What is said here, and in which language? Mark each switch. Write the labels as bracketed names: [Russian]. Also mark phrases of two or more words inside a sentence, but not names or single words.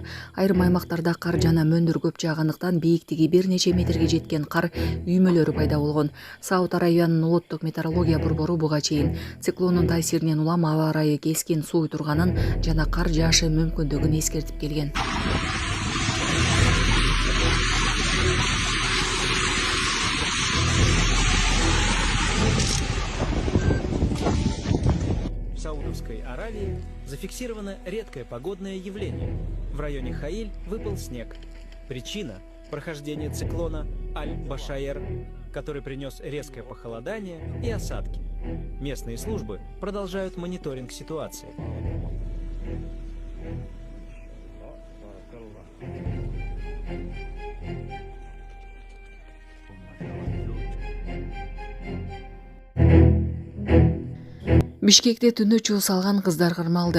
[Kyrgyz] Айрым аймактарда кар жана мөндүр көп жаагандыктан бийиктиги бир нече метрге жеткен кар үймөлөрү пайда болгон. Сауд Аравиянын улуттук метеорология борбору буга чейин циклондун таасиринен улам аба ырайы кескин сууй турганын жана кар жаашы мүмкүндүгүн эскертип келген. [Russian] В Саудовской Аравии зафиксировано редкое погодное явление. В районе Хаиль выпал снег. Причина – прохождение циклона Аль-Башаер, который принес резкое похолодание и осадки. Местные службы продолжают мониторинг ситуации. [Kyrgyz] Бишкекте түндө чуу салган кыздар кырмалды.